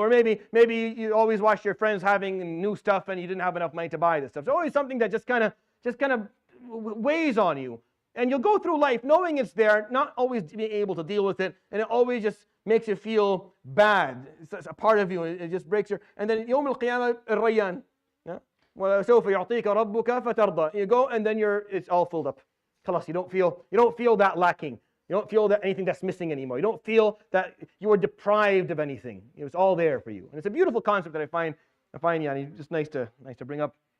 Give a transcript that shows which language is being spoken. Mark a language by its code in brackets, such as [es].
[en] Or maybe you always watched your friends having new stuff and you didn't have enough money to buy this stuff. There's always something that just kind of weighs on you. And you'll go through life knowing it's there, not always being able to deal with it, and it always just makes you feel bad. It's a part of you. It just breaks your. And then [ar] يوم القيامة الريان. وسوف يعطيك ربك فترضى. [en] You go and then it's all filled up. خلاص, you don't feel that lacking. You don't feel that anything that's missing anymore. You don't feel that you were deprived of anything. It was all there for you. And it's a beautiful concept that I find just nice to bring up.